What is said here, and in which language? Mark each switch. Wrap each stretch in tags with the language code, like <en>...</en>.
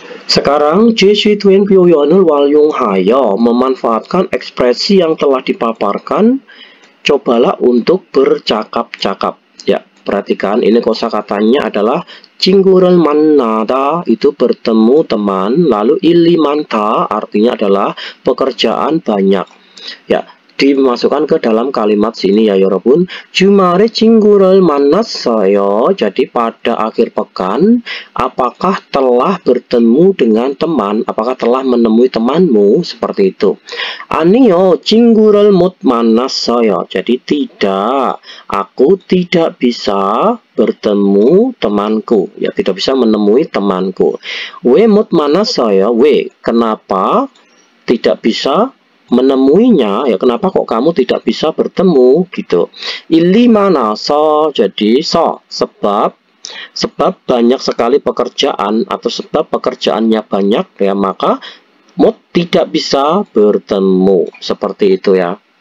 <id>Sekarang</id> <ko>제시된 표현을 활용하여</ko> <id>memanfaatkan ekspresi yang telah dipaparkan, cobalah untuk bercakap-cakap. Ya, perhatikan ini kosakatanya adalah</id> <ko>친구를 만나다</ko> <id>itu bertemu teman, lalu</id> <ko>일이 많다</ko> <id>artinya adalah pekerjaan banyak. Ya, dimasukkan ke dalam kalimat sini ya 여러분.</id> <ko>주말에 친구를 만났어요.</ko> <id>Jadi pada akhir pekan, apakah telah bertemu dengan teman? Apakah telah menemui temanmu? Seperti itu.</id> <ko>아니요, 친구를 못 만났어요.</ko> <id>Jadi tidak, aku tidak bisa bertemu temanku. Ya, tidak bisa menemui temanku.</id> <ko>왜 못 만났어요? 왜?</ko> <id>Kenapa tidak bisa menemuinya? Ya, kenapa kok kamu tidak bisa bertemu gitu.</id> <ko>일이 많아서,</ko> <id>jadi sebab banyak sekali pekerjaan atau sebab pekerjaannya banyak ya, maka 못 tidak bisa bertemu. Seperti itu ya.</id>